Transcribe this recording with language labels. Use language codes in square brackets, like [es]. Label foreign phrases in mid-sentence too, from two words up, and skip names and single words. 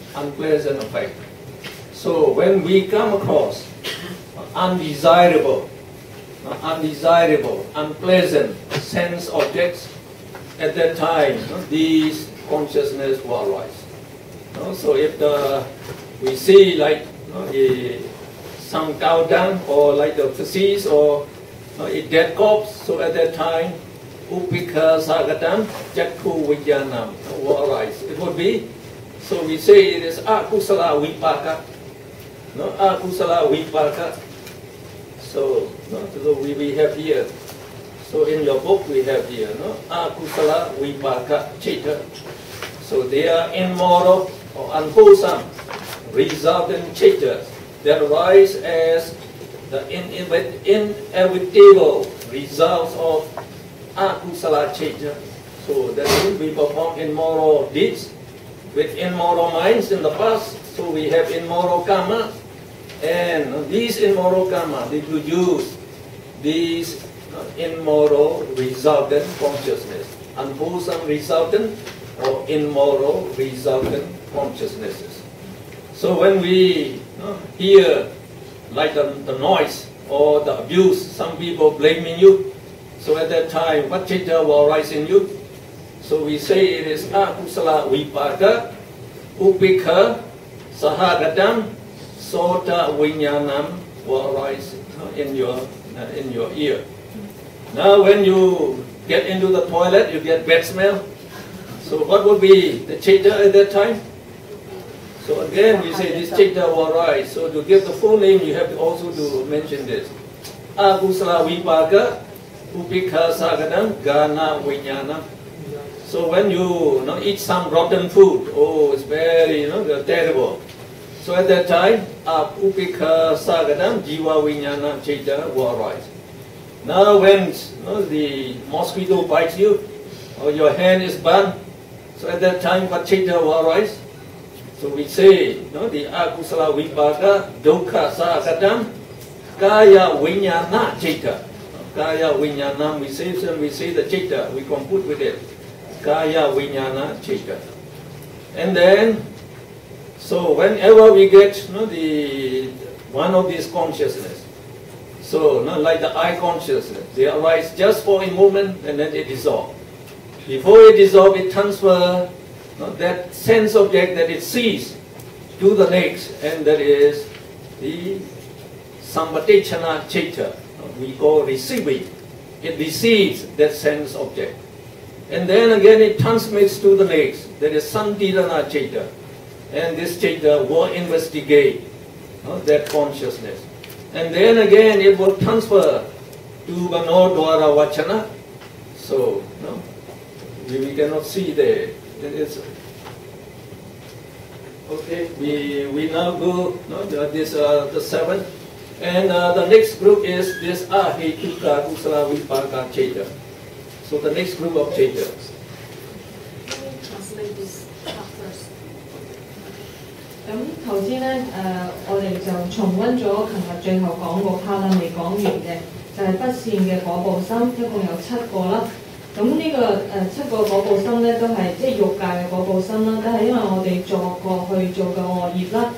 [en] So when we come across undesirable, unpleasant sense objects, at that time these consciousness will arise. So if we see like some cow dung or like the feces or a dead corpse, so at that time [pi] upekha sahagatam chakku vijnanam [en] will arise. It would be, so we say it is [pi] akusala vipaka. Akusala vipaka. [en] So we have here. So in your book we have here, [pi] akusala vipaka chaita. [en] So they are immoral or unwholesome resultant chaitas that arise as the inevitable results of [pi] akusala chaita. [en] So that means we perform immoral deeds with immoral minds in the past. So we have immoral karma. And these immoral karma, they produce these immoral resultant consciousness, unwholesome resultant or immoral resultant consciousnesses. So when we hear like the noise or the abuse, some people blaming you, so at that time what chaita will arise in you? So we say it is [pi] akusala vipaka, upekha sahagatam, sota vinyanam [en] will arise in your ear. Now when you get into the toilet, you get bad smell. So what would be the chaita at that time? So again we say this chaita will arise. So to give the full name, you have to also to mention this. [pi] Akusala vipaka, Upekha sagadam gana vinyana. [en] So when you eat some rotten food, oh, it's very terrible. So at that time, [pi] upekha sagadam jiva vinyana chaita [en] will arise. Now when the mosquito bites you, or your hand is burned, so at that time what chaita will arise? So we say, the [pi] akusala vipaka dukkha sagadam kaya vinyana chaita. Kaya vinyana, [en] we say the chaita, we compute with it. [pi] Kaya vinyana chaita. [en] And then, so whenever we get the one of these consciousness, so like the eye consciousness, they arise just for a moment and then they dissolve. Before it dissolves, it transfers that sense object that it sees to the next, and that is the [pi] sambatechana chaita. [en] We call receiving. It receives that sense object. And then again it transmits to the next. That is [pi] santirana chaita. [en] And this chaita will investigate that consciousness. And then again it will transfer to [pi] manodwara vachana. [en] So, we cannot see there. Okay, we now go, this the seventh. And the next group is this [pi] ahetuka kusala vipaka chaita. [en] So the next group of chaita. Let me translate this part first. [yue] 咁頭先咧，我哋就重溫咗琴日最後講個 part 啦，未講完嘅，就係不善嘅果報心，一共有7個啦。咁呢個7個果報心咧，都係即係欲界嘅果報心啦，都係因為我哋作過去做嘅惡業啦。